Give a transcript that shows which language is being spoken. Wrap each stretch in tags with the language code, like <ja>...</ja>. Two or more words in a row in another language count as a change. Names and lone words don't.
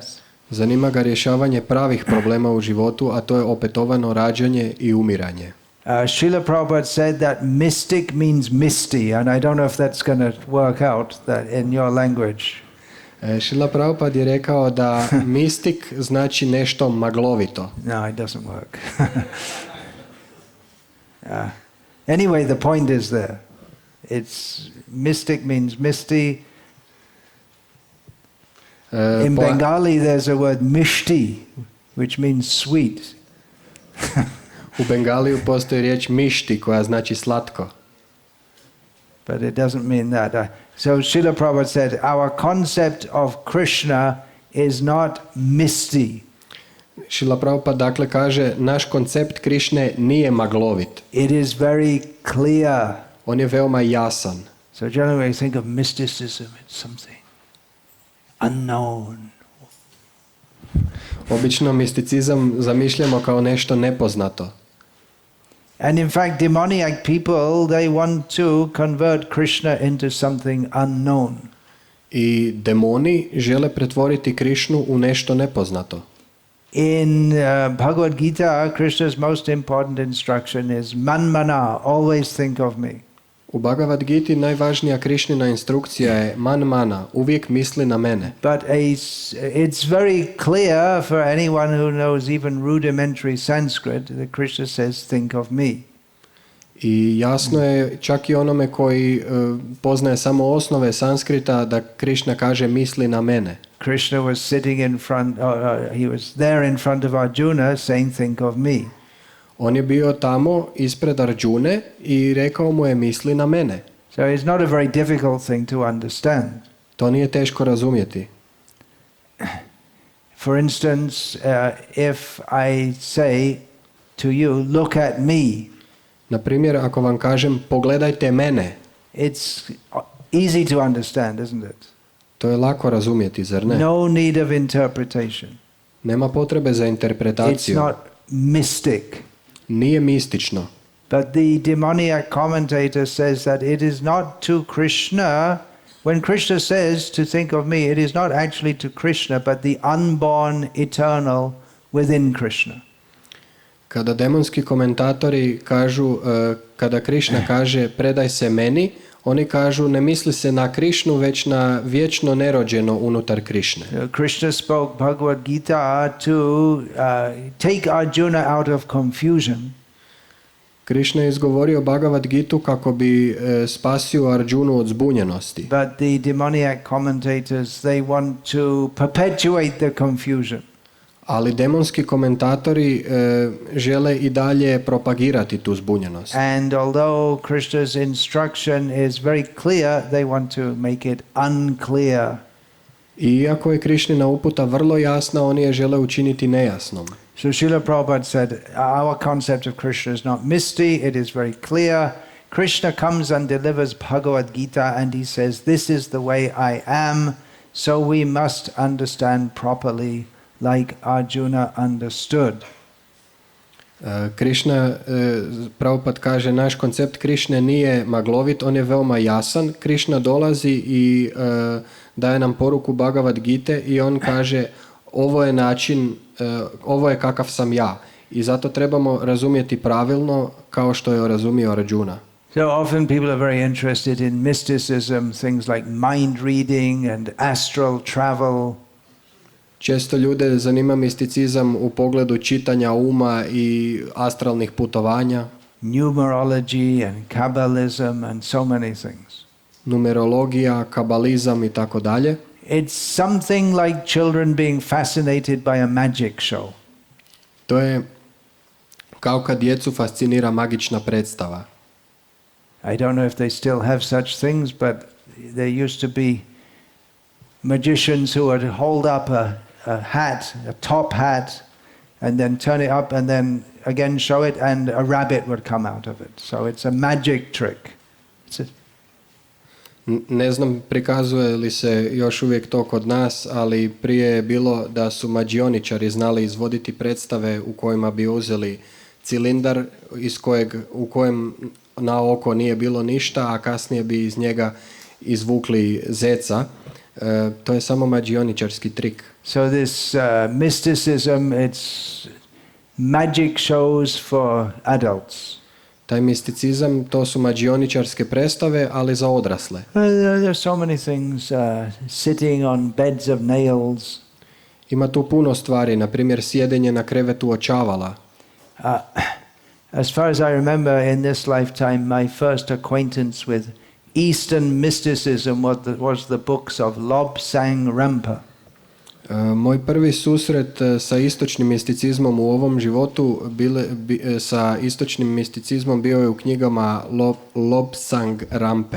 <hr>Zanima ga rješavanje pravih problema u životu, a to je opetovano rađanje i umiranje.</hr> <en>Srila Prabhupada said that mystic means misty, and I don't know if that's going to work out that in your language.</en> <hr>Srila Prabhupada je rekao da mistik znači nešto maglovito.</hr> <en>No, it doesn't work. Anyway, the point is there. It's mystic means misty. In Bengali there's a word mishti, which means sweet.</en> <hr>U Bengaliju postoji riječ mišti koja znači slatko.</hr> <en>But it doesn't mean that. So Srila Prabhupada said, our concept of Krishna is not misty.</en> <hr>Srila Prabhupada dakle kaže, naš koncept Krišne nije maglovit.</hr> <en>It is very clear.</en> <hr>On je veoma jasan.</hr> <en>So generally we think of mysticism, it's something unknown.</en> <hr>Obično misticizam zamišljamo kao nešto nepoznato.</hr> <en>And in fact, demoniac people, they want to convert Krishna into something unknown.</en> <hr>I demoni žele pretvoriti Krišnu u nešto nepoznato.</hr> <en>In Bhagavad-gita, Krishna's most important instruction is manmana, always think of me.</en> <hr>U Bhagavad-giti najvažnija Krišnina instrukcija je man-mana, uvijek misli na mene.</hr> <en>But it's very clear for anyone who knows even rudimentary Sanskrit that Krishna says, think of me.</en> <hr>I jasno je čak i onome koji poznaje samo osnove Sanskrita da Krišna kaže misli na mene.</hr> <en>Krishna was sitting in front, he was there in front of Arjuna saying, think of me.</en> <hr>On je bio tamo ispred Arjune i rekao mu je misli na mene.</hr> <en>So it's not a very difficult thing to understand.</en> <hr>To nije teško razumjeti.</hr> <en>For instance, if I say to you, look at me.</en> <hr>Na primjer, ako vam kažem pogledajte mene.</hr> <en>It's easy to understand, isn't it?</en> <hr>To je lako razumjeti, zar ne?</hr> <en>No need of interpretation.</en> <hr>Nema potrebe za interpretaciju.</hr> <en>It's not mystic.</en> <hr>nije mistično.</hr> <en>But the demoniac commentator says that it is not to Krishna. When Krishna says to think of me, it is not actually to Krishna, but the unborn eternal within Krishna.</en> <hr>Kada demonski komentatori kažu, kada Krishna kaže predaj se meni, oni kažu ne misli se na Krishnu, već na vječno nerođeno unutar Krishne.</hr> <en>Krishna spoke Bhagavad-gita to take Arjuna out of confusion.</en> <hr>Krishna je izgovorio Bhagavad-gitu kako bi spasio Arjunu od zbunjenosti.</hr> <en>But the demoniac commentators, they want to perpetuate the confusion.</en> <hr>Ali demonski komentatori žele i dalje propagirati tu zbunjenost.</hr> <en>And although Krishna's instruction is very clear, they want to make it unclear.</en> <hr>Iako je Krishnina uputa vrlo jasna, oni je žele učiniti nejasnom.</hr> <en>So Srila Prabhupada said, our concept of Krishna is not misty, it is very clear. Krishna comes and delivers Bhagavad-gita and he says, this is the way I am, so we must understand properly like Arjuna understood.</en> <hr>Krishna, Prabhupada kaže, naš koncept Krishne nije maglovit, on je veoma jasan. Krishna dolazi i daje nam poruku Bhagavad-gite i on kaže, ovo je način, ovo je kakav sam ja. I zato trebamo razumjeti pravilno kao što je razumio Arjuna.</hr> <en>So often people are very interested in mysticism, things like mind reading and astral travel.</en> <hr>Često ljude zanima misticizam u pogledu čitanja uma i astralnih putovanja.</hr> <en>Numerology and Kabbalism and so many things.</en> <hr>Numerologija, kabalizam i tako dalje.</hr> <en>It's something like children being fascinated by a magic show.</en> <hr>To je kao kad djecu fascinira magična predstava.</hr> <en>I don't know if they still have such things, but there used to be magicians who would hold up a hat, a top hat, and then turn it up and then again show it and a rabbit would come out of it. So it's a magic trick.</en> <hr>Ne znam prikazuje li se još uvijek to kod nas, ali prije je bilo da su mađioničari znali izvoditi predstave u kojima bi uzeli cilindar u kojem na oko nije bilo ništa, a kasnije bi iz njega izvukli zeca. To je samo mađioničarski trik.</hr> <en>So this mysticism, it's magic shows for adults.</en> <hr>Taj misticizam, to su mađioničarske predstave, ali za odrasle.</hr> <en>There are so many things, sitting on beds of nails.</en> <hr>Ima tu puno stvari, na primjer sjedenje na krevetu očavala.</hr> <en>As far as I remember in this lifetime, my first acquaintance with Eastern mysticism was the books of Lobsang Rampa.</en> <hr>Moj prvi susret sa istočnim misticizmom u ovom životu sa istočnim misticizmom bio je u knjigama Lobsang Rampe.</hr>